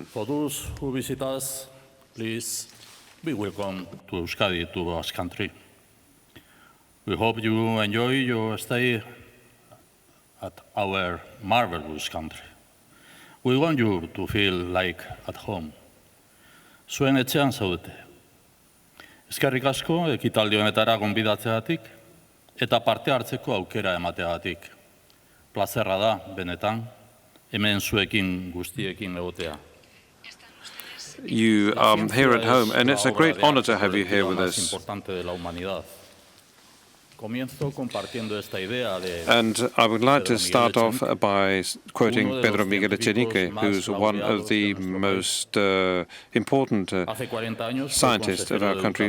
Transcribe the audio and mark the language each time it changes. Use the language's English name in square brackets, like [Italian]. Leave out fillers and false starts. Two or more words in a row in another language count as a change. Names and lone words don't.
[English] For those who visit us, please be welcome to Euskadi, to Basque Country. We hope you enjoy your stay at our marvelous country. We want you to feel like at home. [Basque] Zuen etxean zaudete. Eskerrik asko ekitaldi honetara gonbidatzeagatik eta parte hartzeko aukera emateagatik. Plazerra da, benetan, hemen zuekin guztiekin egotea. [English] You are here at home, and it's a great honor to have you here with us. And I would like to start off by quoting Pedro Miguel Echenique, who's one of the most important scientists of our country.